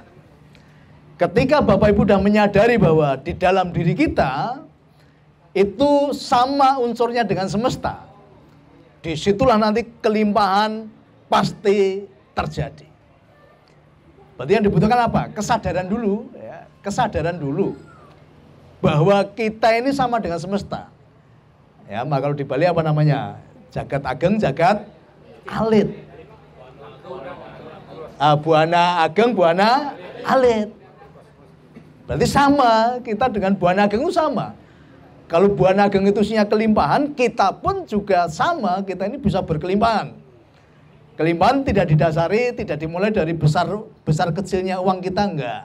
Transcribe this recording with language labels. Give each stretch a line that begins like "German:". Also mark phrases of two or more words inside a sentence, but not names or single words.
Indonesian: Ketika Bapak Ibu sudah menyadari bahwa di dalam diri kita itu sama unsurnya dengan semesta, disitulah nanti kelimpahan pasti terjadi. Berarti yang dibutuhkan apa? Kesadaran dulu, ya, kesadaran dulu bahwa kita ini sama dengan semesta. Ya, maka kalau di Bali apa namanya?
Balinese: Jagat ageng, jagat alit. Buana ageng, buana alit.
Indonesian: Berarti sama, kita dengan
Balinese: buana ageng
Indonesian: itu sama. Kalau
Balinese: buana ageng
Indonesian: itu isinya kelimpahan, kita pun juga sama, kita ini bisa berkelimpahan. Kelimpahan tidak didasari, tidak dimulai dari besar kecilnya uang kita, enggak.